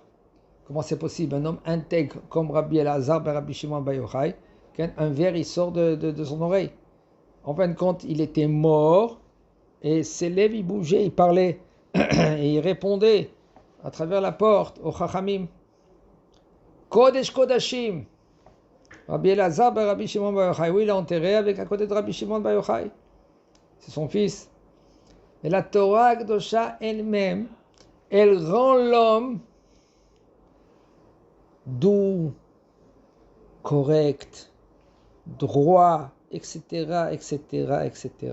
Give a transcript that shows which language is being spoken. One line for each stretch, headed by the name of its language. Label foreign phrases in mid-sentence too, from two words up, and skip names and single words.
French: Comment c'est possible? Un homme intègre comme Rabbi Elazar, Rabbi Shimon Bar Yochai, un verre, il sort de son oreille. En fin de compte, il était mort, et ses lèvres, il bougeait, il parlait, et il répondait à travers la porte au Chachamim.
Hebrew: קודש קודשים.
French: Rabbi Elazar, Rabbi Shimon Bar Yochai. Oui, il est enterré à côté de Rabbi Shimon Bar Yochai. C'est son fils. Et la
Hebrew: תורה הקדושה
French: elle-même, elle rend l'homme doux, correct, droit, etc., etc., etc.